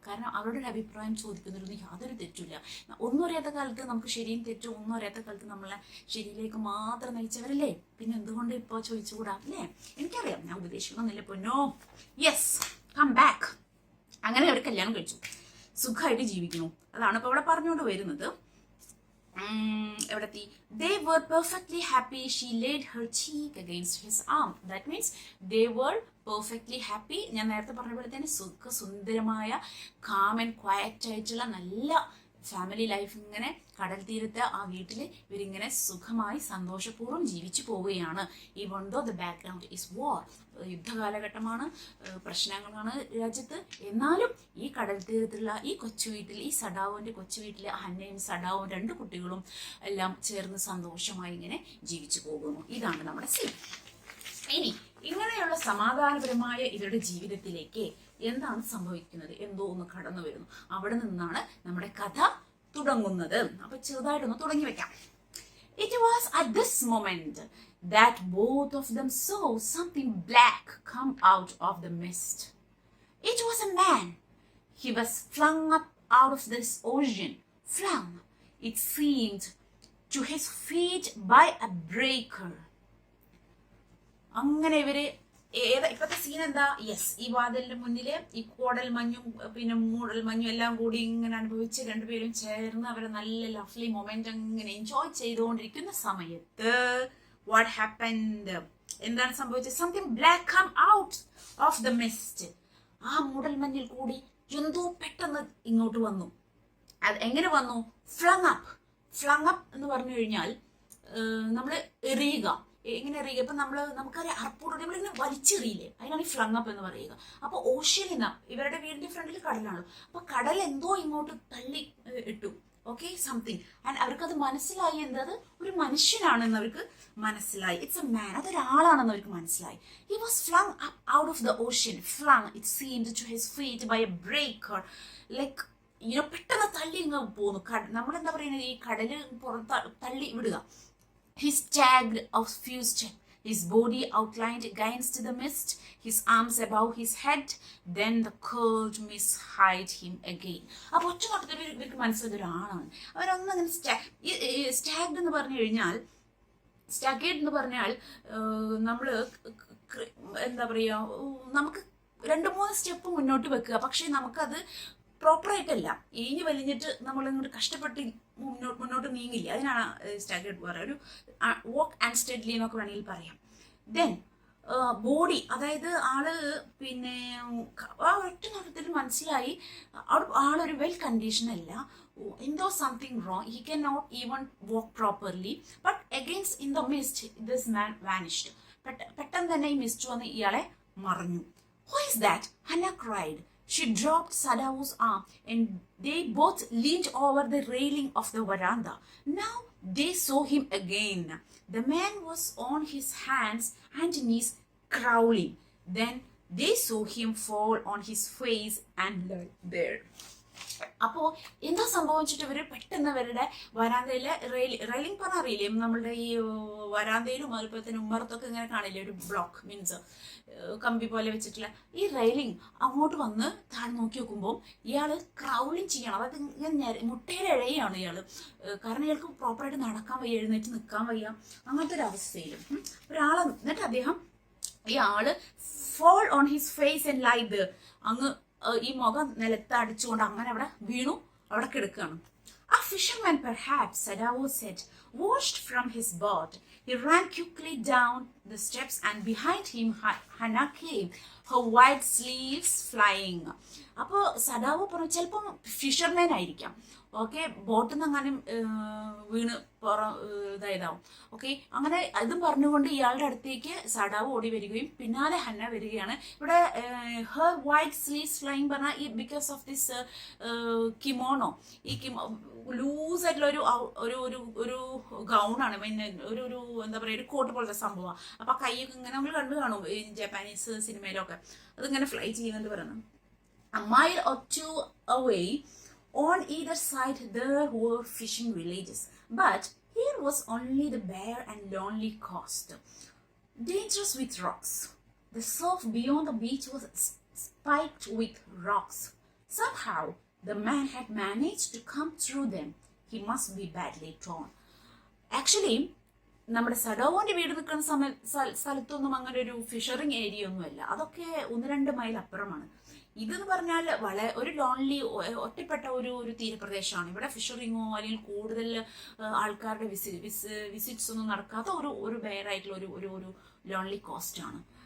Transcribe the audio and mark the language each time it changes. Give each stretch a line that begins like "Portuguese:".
Malayalam: കാരണം അവരുടെ ഒരു അഭിപ്രായം ചോദിക്കുന്നതിലൊന്നും യാതൊരു തെറ്റില്ല. ഒന്നും അറിയാത്ത കാലത്ത് നമുക്ക് ശരിയും തെറ്റും ഒന്നും അറിയാത്ത കാലത്ത് നമ്മളെ ശരിയിലേക്ക് മാത്രം നയിച്ചവരല്ലേ, പിന്നെ എന്തുകൊണ്ട് ഇപ്പോൾ ചോദിച്ചുകൂടാ അല്ലേ? എനിക്കറിയാം, ഞാൻ ഉപദേശിക്കണമെന്നില്ല പൊന്നോ.
English: Yes, come back.
Malayalam: അങ്ങനെ അവർ കല്യാണം കഴിച്ചു, സുഖമായിട്ട് ജീവിക്കുന്നു. അതാണ് ഇപ്പോൾ ഇവിടെ പറഞ്ഞുകൊണ്ട് വരുന്നത്. എവിടെത്തി?
English: They were perfectly happy. She laid her cheek against his arm. That means they were perfectly happy.
Malayalam: ഞാൻ നേരത്തെ പറഞ്ഞ പോലെ തന്നെ സുന്ദരമായ
English: calm and quiet
Malayalam: ആയിട്ടുള്ള നല്ല ഫാമിലി ലൈഫ് ഇങ്ങനെ കടൽ തീരത്ത് ആ വീട്ടിൽ ഇവരിങ്ങനെ സുഖമായി സന്തോഷപൂർവ്വം ജീവിച്ചു പോവുകയാണ്.
English: even though the background is war,
Malayalam: യുദ്ധകാലഘട്ടമാണ്, പ്രശ്നങ്ങളാണ് രാജ്യത്ത്. എന്നാലും ഈ കടൽ തീരത്തുള്ള ഈ കൊച്ചു വീട്ടിൽ, ഈ സഡാവോന്റെ കൊച്ചു വീട്ടിൽ ഹന്നയും സഡാവും 2 കുട്ടികളും എല്ലാം ചേർന്ന് സന്തോഷമായി ഇങ്ങനെ ജീവിച്ചു പോകുന്നു. ഇതാണ് നമ്മുടെ സീൻ. ഇനി ഇങ്ങനെയുള്ള സമാധാനപരമായ ഇവരുടെ ജീവിതത്തിലേക്ക് എന്താണ് സംഭവിക്കുന്നത്? എന്തോ ഒന്ന് കടന്നു വരുന്നു. അവിടെ നിന്നാണ് നമ്മുടെ കഥ തുടങ്ങുന്നത്. അപ്പൊ ചെറുതായിട്ടൊന്ന് തുടങ്ങി വെക്കാം.
English: It was at this moment that both of them saw something black come out of the mist. It was a man. He was flung up out of this ocean. Flung, it seemed, to his feet by a breaker.
Malayalam: അങ്ങനെ ഇവര് ഇപ്പത്തെ scene എന്താ? Yes, ഈ വാതിലിന്റെ മുന്നില് ഈ കോടൽ മഞ്ഞും പിന്നെ മൂടൽ മഞ്ഞും എല്ലാം കൂടി ഇങ്ങനെ അനുഭവിച്ച് 2 പേരും ചേർന്ന് അവരെ നല്ല ലവ്ലി മൊമെന്റ് അങ്ങനെ എൻജോയ് ചെയ്തുകൊണ്ടിരിക്കുന്ന സമയത്ത്
English: What happened?
Malayalam: എന്താണ് സംഭവിച്ചത്?
English: Something black come out of the mist.
Malayalam: ആ മൂടൽ മഞ്ഞിൽ കൂടി എന്തോ പെട്ടെന്ന് ഇങ്ങോട്ട് വന്നു. അത് എങ്ങനെ വന്നു? Flung up. ഫ്ലങ് അപ്പ് എന്ന് പറഞ്ഞു കഴിഞ്ഞാൽ നമ്മൾ എറിയുക. എങ്ങനെ എറിയുക? ഇപ്പൊ നമുക്കറിയാം അർപ്പൂടെ നമ്മളിങ്ങനെ വലിച്ചെറിയില്ലേ, അതിനാണ് ഈ ഫ്ലങ് അപ്പ് എന്ന് പറയുക. അപ്പൊ ഓഷ്യനിൽ നിന്ന് ഇവരുടെ വീടിന്റെ ഫ്രണ്ടിൽ കടലാണല്ലോ, അപ്പൊ കടൽ എന്തോ ഇങ്ങോട്ട് തള്ളി ഇട്ടു. Okay, something. ആൻഡ് അവർക്കത് മനസ്സിലായി, എന്തത് ഒരു മനുഷ്യനാണെന്ന് അവർക്ക് മനസ്സിലായി.
English: it's a man,
Malayalam: അതൊരാളാണെന്ന് അവർക്ക് മനസ്സിലായി.
English: He was flung up out of the ocean. Flung, it seemed to his feet by a breaker.
Malayalam: Like പെട്ടെന്ന് തള്ളി ഇങ്ങ് പോന്നു. നമ്മളെന്താ പറയുന്നത്, ഈ കടല് പുറത്ത് തള്ളി വിടുക.
English: He staggered a few steps, his body outlined against the mist, his arms above his head. Then the cold mist hid him again.
Malayalam: അപ്പോൾ ഒറ്റ നോട്ടത്തിൽ ഇവർക്ക് മനസ്സിലായത് ഒരാളാണ്. അവരൊന്നങ്ങനെ സ്റ്റാഗ്ഡ് എന്ന് പറഞ്ഞു കഴിഞ്ഞാൽ, സ്റ്റാഗേഡ് എന്ന് പറഞ്ഞാൽ നമ്മൾ എന്താ പറയുക, നമുക്ക് 2-3 സ്റ്റെപ്പ് മുന്നോട്ട് വെക്കുക, പക്ഷെ നമുക്കത് പ്രോപ്പറായിട്ടല്ല, ഈഞ്ഞ് വലിഞ്ഞിട്ട് നമ്മളിങ്ങോട്ട് കഷ്ടപ്പെട്ട് മുന്നോട്ട് നീങ്ങില്ല. അതിനാണ് സ്റ്റാഗേർഡ് പറയുക. ഒരു വോക്ക് ആൻഡ് സ്റ്റെഡ്ലി എന്നൊക്കെ വേണമെങ്കിൽ പറയാം. ദെൻ ബോഡി, അതായത് ആള് പിന്നെ ആ ഒറ്റ നോട്ടത്തിൽ മനസ്സിലായി ആളൊരു വെൽ കണ്ടീഷൻ അല്ല, എന്തോ
English: Something wrong. He can not even walk properly. But against in the mist this man vanished.
Malayalam: പെട്ടെന്ന് തന്നെ ഈ മിസ്റ്റ് വന്ന് ഇയാളെ മറഞ്ഞു.
English: Who is that? Hannah cried. She dropped Sadao's arm and they both leaned over the railing of the veranda. Now they saw him again. The man was on his hands and knees crawling. Then they saw him fall on his face and lie there.
Malayalam: അപ്പോൾ എന്താ സംഭവിച്ചിട്ട് ഇവര് പെട്ടെന്ന് അവരുടെ വരാന്തയിലെ railing പറഞ്ഞ അറിയില്ലേ, നമ്മളുടെ ഈ വരാന്തയിലും അതുപോലെ തന്നെ ഉമ്മറത്തൊക്കെ ഇങ്ങനെ കാണില്ലേ ഒരു ബ്ലോക്ക്, മീൻസ് കമ്പി പോലെ വെച്ചിട്ടുള്ള ഈ റെയിലിംഗ് അങ്ങോട്ട് വന്ന് താഴെ നോക്കി നോക്കുമ്പോൾ ഇയാള് ക്രൗളിങ് ചെയ്യണം. അതായത് ഇങ്ങനെ മുട്ടയുടെ ഇഴയാണ് ഇയാള്. കാരണം ഇയാൾക്ക് പ്രോപ്പറായിട്ട് നടക്കാൻ വയ്യ, എഴുന്നേറ്റ് നിൽക്കാൻ വയ്യ, അങ്ങനത്തെ ഒരു അവസ്ഥയിലും ഒരാളെ. എന്നിട്ട് അദ്ദേഹം ഈ ആള്
English: fall on his face and lie there.
Malayalam: അങ്ങ് ഈ മുഖം നിലത്ത് അടിച്ചുകൊണ്ട് അങ്ങനെ അവിടെ വീണു, അവിടെ കിടക്കുകയാണ്.
English: A fisherman, perhaps, Sadao said, washed from his boat. He ran quickly down the steps, and behind him Hannah came, her white sleeves flying.
Malayalam: അപ്പോൾ സഡാവോ പറഞ്ഞു ചിലപ്പം ഫിഷർമാൻ ആയിരിക്കാം. ഓക്കെ, ബോട്ടിൽ നിന്ന് അങ്ങനെ വീണ് ഇതായതാവും. ഓക്കെ, അങ്ങനെ അതും പറഞ്ഞുകൊണ്ട് ഇയാളുടെ അടുത്തേക്ക് സഡാവോ ഓടി വരികയും പിന്നാലെ ഹന്ന വരികയാണ്. ഇവിടെ
English: her white sleeves flying
Malayalam: പറഞ്ഞാൽ ഈ
English: because of this kimono,
Malayalam: ഈ ലൂസ് ആയിട്ടുള്ള ഒരു ഗൗണാണ്, പിന്നെ ഒരു എന്താ പറയുക, ഒരു കോട്ട് പോലത്തെ സംഭവമാണ്. അപ്പൊ കൈയൊക്കെ ഇങ്ങനെ നമ്മൾ കണ്ടു കാണും ഈ ജപ്പാനീസ് സിനിമയിലൊക്കെ, അതിങ്ങനെ ഫ്ലൈ ചെയ്യുന്നുണ്ട് പറയുന്നത്.
English: A mile or two away, on either side there were fishing villages, but here was only the bare and lonely coast, dangerous with rocks. The surf beyond the beach was spiked with rocks. Somehow the man had managed to come through them. He must be badly torn.
Malayalam: Actually, നമ്മുടെ സഡോവോന്റെ വീട് നിൽക്കുന്ന സ്ഥലത്തൊന്നും അങ്ങനെ ഒരു ഫിഷറിങ് area ഒന്നുമല്ല, അതൊക്കെ 1-2 mile അപ്പുറമാണ്. ഇതെന്ന് പറഞ്ഞാൽ വളരെ ഒരു ലോൺലി, ഒറ്റപ്പെട്ട ഒരു തീരപ്രദേശമാണ്. ഇവിടെ ഫിഷറിങ്ങോ അല്ലെങ്കിൽ കൂടുതൽ ആൾക്കാരുടെ വിസിറ്റ്സ് ഒന്നും നടക്കാത്ത ഒരു ബെയറായിട്ടുള്ള ഒരു ലോൺലി കോസ്റ്റ് ആണ്.